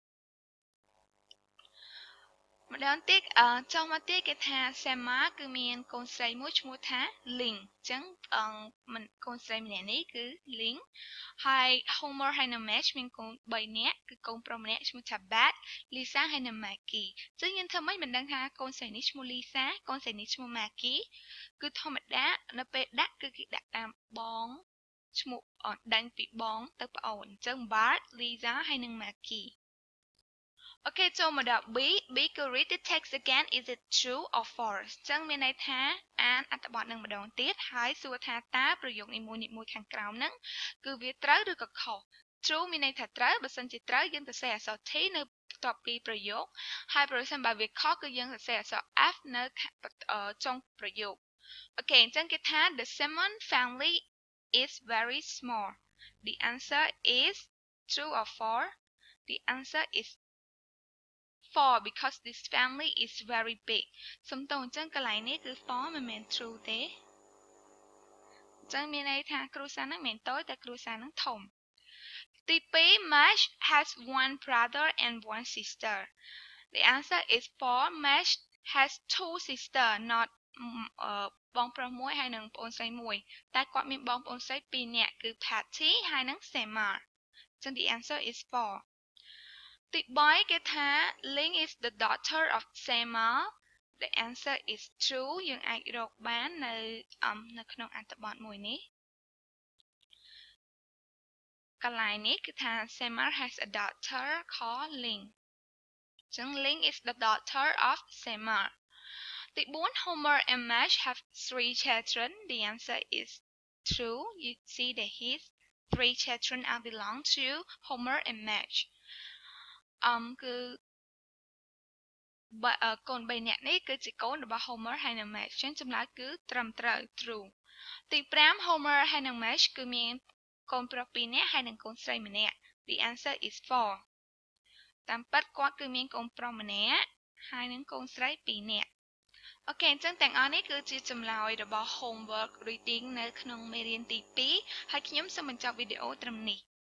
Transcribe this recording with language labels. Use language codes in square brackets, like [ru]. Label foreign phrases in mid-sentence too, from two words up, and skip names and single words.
[km] ម្ដងទៀតចុះមកទៀតគេថា Selma គឺមានកូនស្រីមួយឈ្មោះថា Ling អញ្ចឹងកូនស្រីម្នាក់នេះគឺ Ling ហើយ Homer ហើយនិង Marge មានកូន3នាក់គឺកូនប្រុសម្នាក់ឈ្មោះថា Bart Lisa ហើយនិង Maggie អញ្ចឹងយើងធ្វើម៉េចមិនដឹងថាកូនស្រីនេះឈ្មោះ Lisa កូនស្រីនេះឈ្មោះ Maggie គឺធម្មតានៅពេលដាក់គឺគេដាក់តាមបងឈ្មោះដេ ញពីបងទៅប្អូនអញ្ចឹង Bart Lisa ហើយនិង Maggieអូខេចូលមកដល់ B គឺ [en] read the text again is it true or false [km] អញ្ចឹងមានន័យថាអានអត្ថបទនឹងម្ដងទៀតហើយសួរថាតើប្រយោគនីមួយៗខាងក្រោមហ្នឹងគឺវា ត្រូវឬក៏ខុស true មានន័យថាត្រូវបើសិនជាត្រូវយើងសរសេរអក្សរ T នៅបន្ទាប់ពីប្រយោគហើយប្រសិនបើវាខុសគឺយើងសរសេរអក្សរ F នៅចុងប្រយោគអូខេអ ញ្ចឹងគេថា [en] the Simon family is very small the answer is true or false the answer is for because this family is very big [km] សំទោសអញ្ចឹងកន្លែង នេះគឺ for មិនមែន true ទេអញ្ចឹងមានន័យថាគ្រួសារហ្នឹងមិនមែនតូចតែគ្រួសារហ្នឹងធំទី2 Marge [en] has one brother and one sister the answer is for Marge has two sister not [km] បងប្រុសមួយហើយនិងប្អូនស្រីមួយតែគាត់មានបងប្អូនស្រី2នាក់គឺ Patty ហើយនិង Selma អញ្ចឹង [en] the answer is for [km] ទី3គេថា [en] Ling is the daughter of Selma the answer is true [km] យើងអាចរកបាននៅក្នុងអត្ថបទមួយនេះ កន្លែងនេះគឺថា [en] Selma has a daughter called Ling អញ្ចឹង Ling is the daughter of Selma ទី4 Homer and Marge have 3 children the answer is true you see that his three children are belong to Homer and Marge គឺ [km] កូន3នាក់នេះគឺជាកូនរបស់ Homer ហើយនិង Marge ចឹងចម្លើយគឺត្រឹមត្រូវ true ទី5 Homer ហើយនិង Marge គឺមានកូនប្រុស2នាក់ហើយនិងកូនស្រីម្នាក់ [en] The answer is 4 [km] តាមពិតគាត់គឺមានកូនប្រុសម្នាក់ហើយនិងកូនស្រី2នាក់អូខេអញ្ចឹងទាំងអស់នេះគឺជាចម្លើយរបស់ [en] homework reading [km] នៅក្នុងមេរៀនទី2ហើយខ្ញុំសូមបញ្ចប់វីដេអូត្រឹមនេះ